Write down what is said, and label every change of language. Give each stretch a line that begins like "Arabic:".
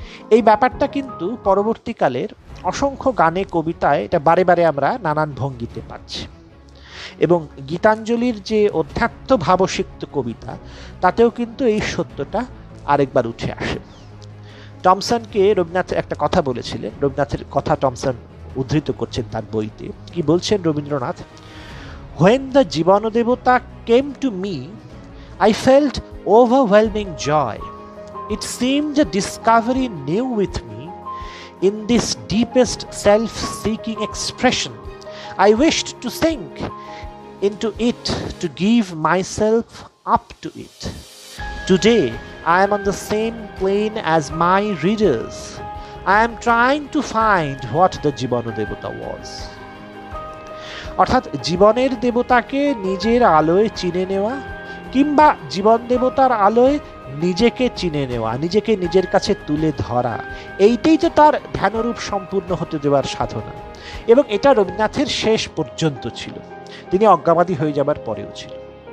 Bangla: এই ব্যাপারটা কিন্তু পরবর্তীকালের অসংখ্য গানে, কবিতায় এটা বারে বারে আমরা নানান ভঙ্গিতে পাচ্ছি। এবং গীতাঞ্জলির যে অধ্যাত্ম ভাবসিক্ত কবিতা, তাতেও কিন্তু এই সত্যটা আরেকবার উঠে আসে। টমসনকে রবীন্দ্রনাথ একটা কথা বলেছিলেন, রবীন্দ্রনাথের কথা টমসন উদ্ধৃত করছেন তার বইতে। কি বলছেন Rabindranath?
English: When the Jivanodevata came to me, I felt overwhelming joy. It seemed a discovery new with me. In this deepest self-seeking expression, I wished to sink into it to give myself up to it. Today I am on the same plane as my readers. I am trying to find what the Jibano Devata was.
Bangla: অর্থাৎ জীবনের দেবতাকে নিজের আলোয় চিনে নেওয়া কিংবা জীবন দেবতার আলোয় নিজেকে চিনে নেওয়া, নিজেকে নিজের কাছে তুলে ধরা, এইটাই তো তার ধ্যানরূপ সম্পূর্ণ হতে দেওয়ার সাধনা। এবং এটা রবীন্দ্রনাথের শেষ পর্যন্ত ছিল, তিনি অজ্ঞাবাদী হয়ে যাবার পরেও ছিল।